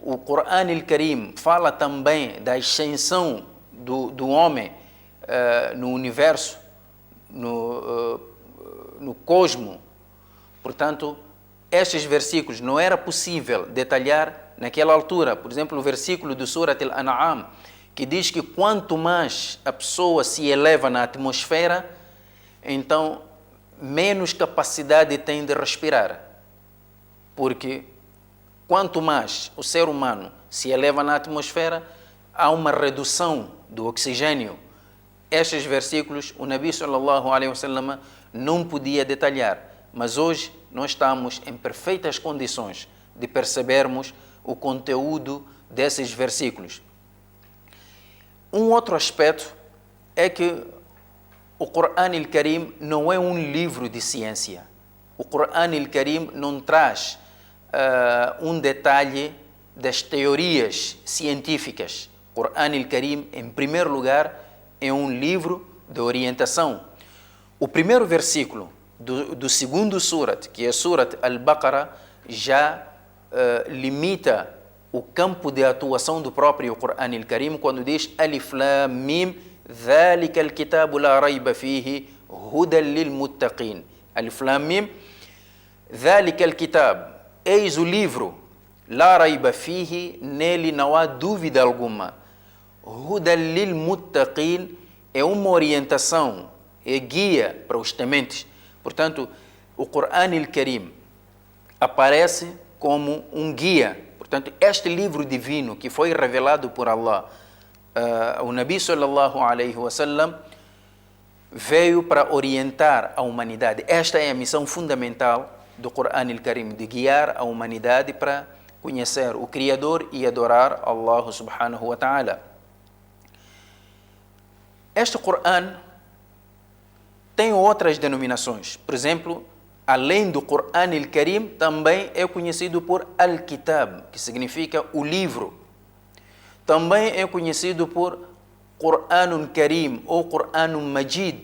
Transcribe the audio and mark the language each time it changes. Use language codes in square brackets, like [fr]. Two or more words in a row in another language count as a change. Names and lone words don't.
[pt] o Coran al-Karim fala também da ascensão do homem no universo, no cosmo. Portanto, estes versículos não era possível detalhar naquela altura. Por exemplo, o versículo do Surat al-An'am, que diz que quanto mais a pessoa se eleva na atmosfera, então menos capacidade tem de respirar. Porque quanto mais o ser humano se eleva na atmosfera, há uma redução do oxigênio. Estes versículos, o Nabi [ar] صلى الله عليه وسلم [pt] não podia detalhar, mas hoje nós estamos em perfeitas condições de percebermos o conteúdo desses versículos. Um outro aspecto é que o Coran al-Karim não é um livro de ciência. O Coran al-Karim não traz um detalhe das teorias científicas. O Coran al-Karim, em primeiro lugar, é um livro de orientação. O primeiro versículo do segundo surat, que é Surat al-Baqarah, já limita o campo de atuação do próprio Coran al-Karim quando diz [ar] الم ذلك الكتاب لا ريب فيه هدى للمتقين. الم ذلك الكتاب, [pt] eis o livro, [ar] لا ريب فيه, [pt] nele não há dúvida alguma. [ar] هدى للمتقين [pt] é uma orientação, é guia para os tementes. Portanto, o Coran al-Karim aparece como um guia. Portanto, este livro divino que foi revelado por Allah, o Nabi [ar] صلى الله عليه وسلم [pt] veio para orientar a humanidade. Esta é a missão fundamental do Coran al-Karim, de guiar a humanidade para conhecer o Criador e adorar Allah [ar] سبحانه وتعالى. [pt] Este Coran tem outras denominações. Por exemplo, além do Coran al-Karim, também é conhecido por Al-Kitab, que significa o livro. Também é conhecido por [ar] قرآن كريم [pt] ou [ar] قرآن مجيد.